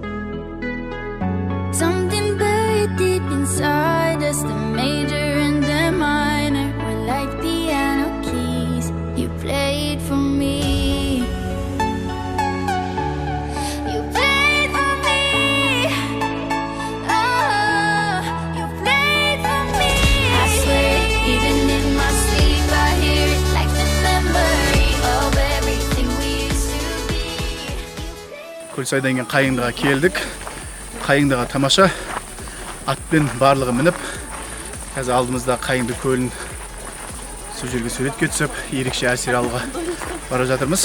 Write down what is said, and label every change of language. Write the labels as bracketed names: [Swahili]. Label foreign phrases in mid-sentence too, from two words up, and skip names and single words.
[English] Something buried deep inside us, the major and the minor were like piano keys. You played for me. You played for me. Oh, you played for me. I swear, even in my sleep, [Kazakh] Көлсайдан кейін Қайыңдыға келдік. Қайыңдыға тамаша. Атпен барлығы мініп, қазір алдымызда Қайыңды көлін сол жерге суретке түсіп, ерекше әсер алуға бара жатырмыз.